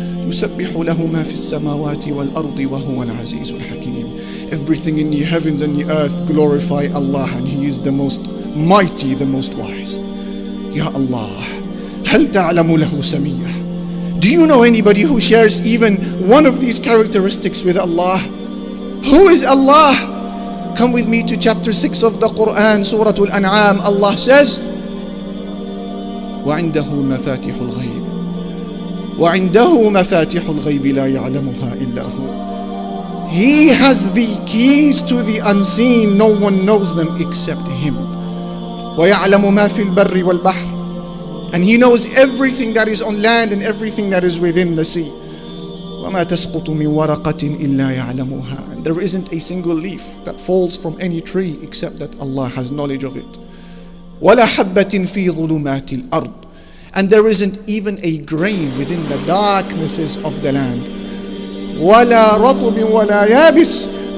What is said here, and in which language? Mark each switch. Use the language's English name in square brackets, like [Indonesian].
[Arabic] يسبح له ما في السماوات والأرض وهو العزيز الحكيم. [English] Everything in the heavens and the earth glorify Allah, and He is the most mighty, the most wise. [Arabic] Ya Allah, هل تعلم له سمية? [English] Do you know anybody who shares even one of these characteristics with Allah? Who is Allah? Come with me to chapter 6 of the Quran, Surah Al-An'am. Allah says, [Arabic] وعنده مفاتح الغيب وعنده مفاتح الغيب لا يعلمها إلا هو. [English] He has the keys to the unseen. No one knows them except Him. [Arabic] ويعلم ما في البر والبحر. [English] And He knows everything that is on land and everything that is within the sea. [Arabic] وما تسقط من ورقة إلا يعلمها. [English] And there isn't a single leaf that falls from any tree except that Allah has knowledge of it. [Arabic] ولا حبة في ظلمات الأرض. [English] And there isn't even a grain within the darknesses of the land. [Arabic] ولا رطب ولا يابس.